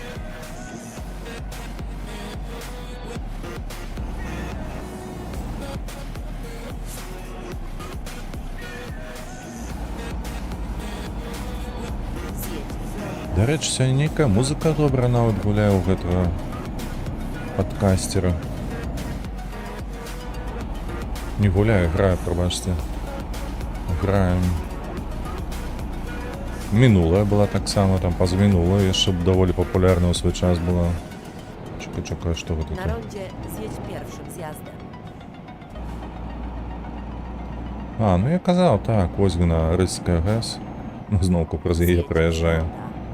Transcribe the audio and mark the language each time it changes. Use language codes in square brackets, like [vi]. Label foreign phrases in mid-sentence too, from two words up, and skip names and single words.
[pl] Zjedź w lewo. [be] Дарэчы, сёння нейкая музыка добра нават гуляе ў гэтага падкасцера. Не гуляе, грае, прабачце. Граем. Мінулая была таксама, там пазамінулая яшчэ даволі папулярная ў свой час была. Чакай, што гэта [pl] Na [be] тут? [pl] rondzie zjedź pierwszym zjazdem. [be] А, ну я казаў, так, вось на Рызская ГЭС. Ну, зноўку праз яе [pl] Zjedź [be] праязджаю. [pl] Woda.